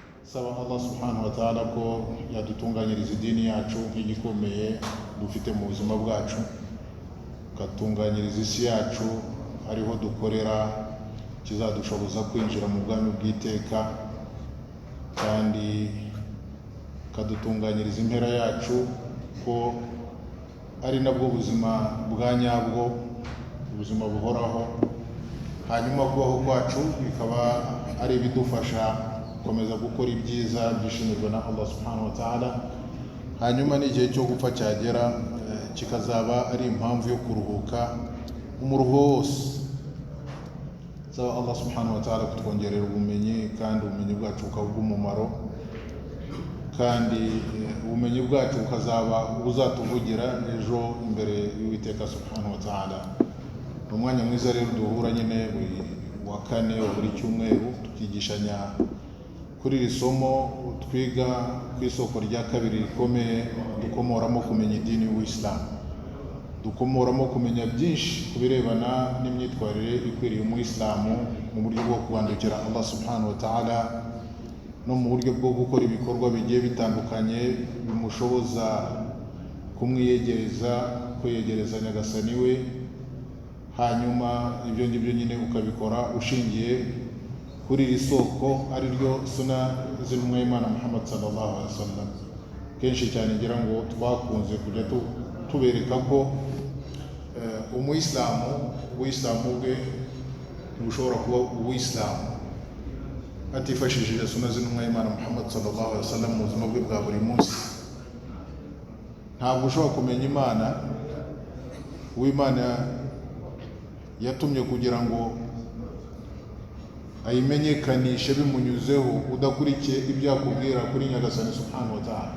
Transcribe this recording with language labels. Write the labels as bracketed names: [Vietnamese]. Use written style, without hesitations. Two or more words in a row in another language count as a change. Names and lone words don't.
[Kinyarwanda] saba [Arabic] الله سبحانه وتعالى [Kinyarwanda] ko yadutunganyiriza idini yacu nk'igikomeye dufite mu buzima bwacu, katunganyiriza isi yacu ariho dukorera kizadushoboza kwinjira mu bwami bw'iteka, kandi kadutunganyiriza impera yacu ko ari nabwo buzima bwa nyabwo, ubuzima buhoraho. Hanyuma kubaho kwacu bikaba ari ibidufasha gukomeza gukora ibyiza byishimirwa na [Arabic] الله سبحانه وتعالى. [Kinyarwanda] Hanyuma n'igihe cyo gupfa cyagera kikazaba ari impamvu yo kuruhuka umuruho wose. Saba [Arabic] الله سبحانه وتعالى [Kinyarwanda] kutwongerera ubumenyi, kandi ubumenyi bwacu bukaba bw'umumaro, kandi ubumenyi bwacu bukazaba buzatuvugira ejo imbere y'Uwiteka [Arabic] سبحانه وتعالى. [Kinyarwanda] Umwanya mwiza rero duhura nyine wa kane wa buri cyumweru tukigishanya kuri iri somo twiga ku isoko rya kabiri rikomeye, dukomoramo kumenya idini y'Ubuislamu, dukomoramo kumenya byinshi ku birebana n'imyitwarire ikwiriye umuyisilamu mu buryo bwo kubandukira [Arabic] الله سبحانه وتعالى, [Kinyarwanda] no mu buryo bwo gukora ibikorwa bigiye bitandukanye bimushoboza kumwiyegereza, kwiyegereza nyagasani we. Hanyuma ibyo ngibyo nyine ukabikora ushingiye kuri iri soko, ari ryo suna z'intumwa y'Imana Muhammad [Arabic] صلى الله عليه وسلم. [Kinyarwanda] Kenshi cyane ngira ngo twakunze kujya tubereka ko umuyisilamu bwe ntushobora kuba uwisilamu atifashishije suna z'intumwa y'Imana Muhammad [Arabic] صلى الله عليه وسلم [Kinyarwanda] mu buzima bwe bwa buri munsi. Ntabwo ushobora kumenya Imana, uw'Imana yatumye kugira ngo ayimenyekanishe bimunyuzeho, udakurikiye ibyo yakubwira kuri nyagasani [Arabic] سبحانه وتعالى.